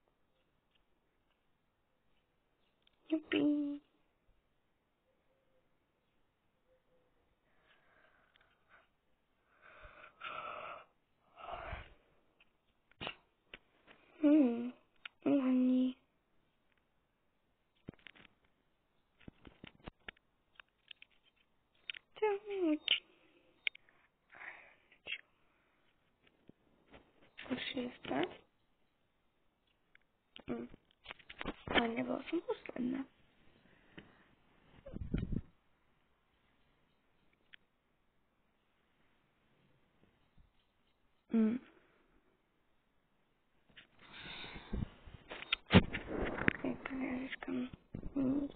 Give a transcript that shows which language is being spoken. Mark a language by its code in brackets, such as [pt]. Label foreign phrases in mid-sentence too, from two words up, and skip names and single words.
[sk] Jupi. Uhni. [en] Tell me what [sk] už je stať. Ale nebola som posledná. Ok, tak ja získam nič.